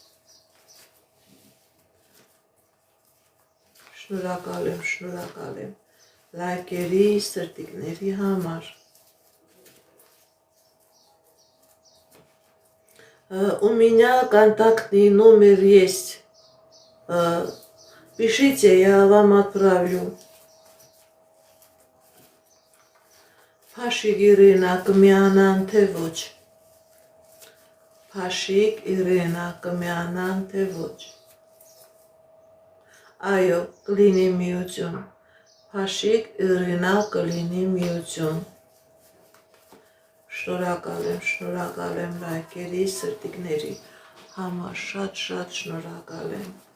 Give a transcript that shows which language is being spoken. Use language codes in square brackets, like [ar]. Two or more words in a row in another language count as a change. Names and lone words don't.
[hy] Շնորհակալ եմ լայքերի, սրտիկների համար։ [ru] У меня контактный номер есть. Пишите, я вам отправлю. [hy] Փաշիկ Իրինա կմիանան թե ոչ։ Փաշիկ Իրինա կմիանան թե ոչ։ Այո, կլինի միություն։ Փաշիկ Իրինա կլինի միություն։ Շնորհակալ եմ լայքերի, սրտիկների համար, շատ շնորհակալ եմ։